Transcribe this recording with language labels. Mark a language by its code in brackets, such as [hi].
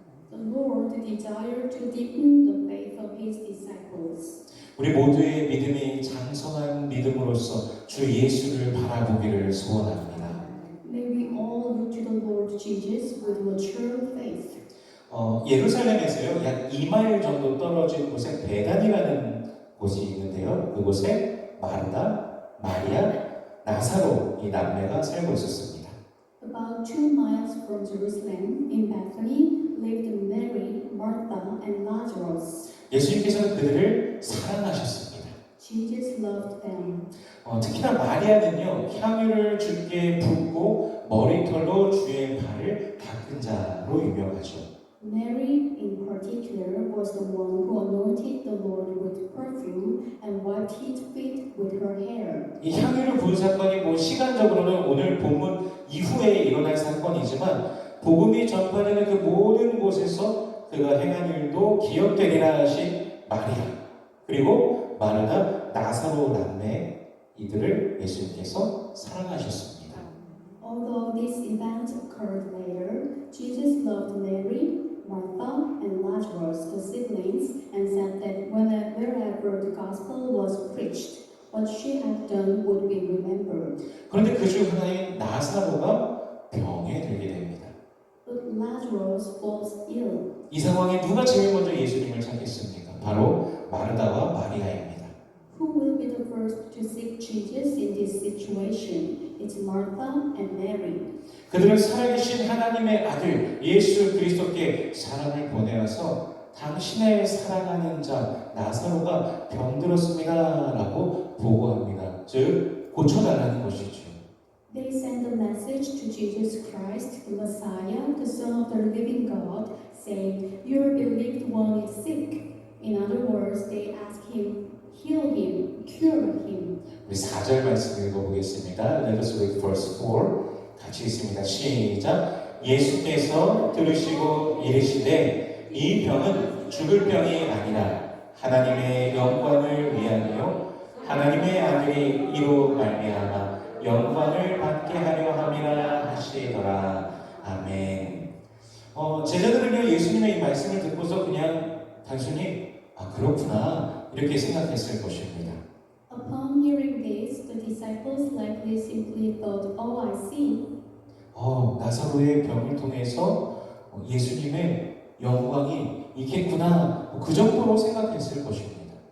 [en] The Lord desired to deepen the faith of his disciples. [ko] 우리 모두의 믿음이 장성한 믿음으로써 주 예수를 바라보기를 소원합니다. [en] May we all look to the Lord Jesus with mature faith. [ko] 예루살렘에서요, 약 2마일 정도 떨어진 곳에 베단이라는 곳이 있는데요. 그곳에 마르다, 마리아, 나사로 이 남매가 살고 있었습니다. [en] About 2 miles from Jerusalem, in Bethany, lived Mary, Martha, and Lazarus. [ko] 예수님께서는 그들을 사랑하셨습니다. [en] Jesus loved them. [ko] 특히나 마리아는요, 향유를 주께 붓고 머리털로 주의 발을 닦은 자로 유명하죠. [en] Mary, in particular, was the one who anointed the Lord with perfume and wiped his feet with her hair. [ko] 이 향유를 부은 사건이 시간적으로는 오늘 본문 이후에 일어날 사건이지만 복음이 전파되는 그 모든 곳에서 그가 행한 일도 기억되리라 하신 마리아 그리고 마르다 나사로 남매 이들을 예수님께서 사랑하셨습니다. [en] Although these events occurred later, Jesus loved Mary, Martha, and Lazarus, the siblings, and said that wherever the gospel was preached, what she had done would be remembered. [ko] 그런데 그 중 하나인 나사로가 병에 들게 됩니다. [en] But Lazarus falls ill. [ko] 이 상황에 누가 제일 먼저 예수님을 찾겠습니까? 바로 마르다와 마리아입니다. [en] Who will be the first to seek Jesus in this situation? It's Martha and Mary. [ko] 그들은 살아계신 하나님의 아들 예수 그리스도께 사랑을 보내어서 당신의 사랑하는 자 나사로가 병들었습니다라고 보고합니다. 즉 고쳐달라는 것이죠. [en] They send a message to Jesus Christ, the Messiah, the Son of the living God, saying, "Your beloved one is sick." In other words, they ask him, heal him, cure him. [ko] 우리 4절 말씀 읽어보겠습니다. [en] Let us read verse 4. [ko] 같이 있습니다. 시작. 예수께서 들으시고 이르시되 이 병은 죽을 병이 아니라 하나님의 영광을 위하여 하나님의 아들이 이로 말미암아 영광을 받게 하려 함이라 하시더라. 아멘. 제자들은요 예수님의 이 말씀을 듣고서 그냥 단순히 그렇구나 이렇게 생각했을 것입니다. [en] Upon hearing this, the disciples likely simply thought, "Oh, I see." [ko] 나사로의 병을 통해서 예수님의 영광이 있겠구나 그 정도로 생각했을 것입니다.